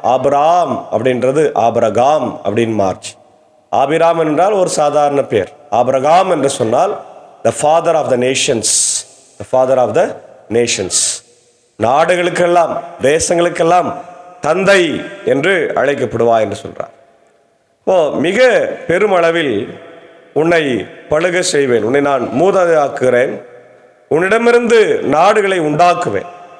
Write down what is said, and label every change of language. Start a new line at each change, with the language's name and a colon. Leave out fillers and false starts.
Tamil: Abraham அப்படின்றது Abraham அப்படின்னு மாறுச்சு. ஆபிராம் என்றால் ஒரு சாதாரண பேர். ஆபிரகாம் என்று சொன்னால்
English: the father of the nations. The father of the nations.
Tamil: நாடுகளுக்கெல்லாம் தேசங்களுக்கெல்லாம் தந்தை என்று அழைக்கப்படுவா என்று சொல்றார். இப்போ மிக பெருமளவில் உன்னை பழுக செய்வேன், உன்னை நான் மூதாதையாக்குகிறேன், உன்னிடமிருந்து நாடுகளை உண்டாக்குவேன்.